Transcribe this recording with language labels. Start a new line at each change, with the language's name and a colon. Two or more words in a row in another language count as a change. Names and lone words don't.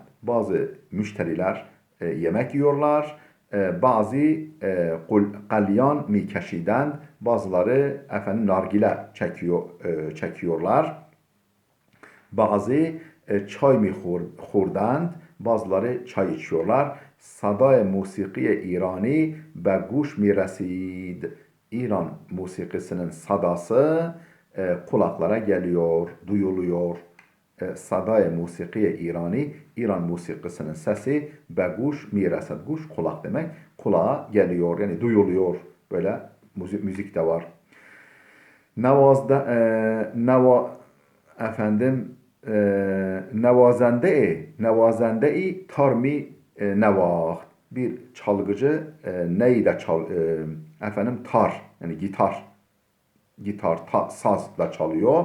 Turkish: Bazı müşteriler yemek yiyorlar.
Persian: بعضی قلیان می‌کشیدند.
Turkish: Bazıları efendim nargile çekiyorlar.
Persian: بعضی چای می خوردند.
Turkish: Bazıları çay içiyorlar.
Persian: صدای موسیقی ایرانی به گوش می رسید.
Turkish: İran musikisinin sadası kulaklara geliyor, duyuluyor.
Persian: صدای موسیقی ایرانی,
Turkish: İran musikisinin sesi
Persian: به گوش می رسید.
Turkish: Guş kulak demek. Kulağa geliyor yani duyuluyor. Böyle müzik de var.
Persian: نوازنده‌ای تار می‌نواخت.
Turkish: Bir çalgıcı neyle tar yani gitar sazla çalıyor.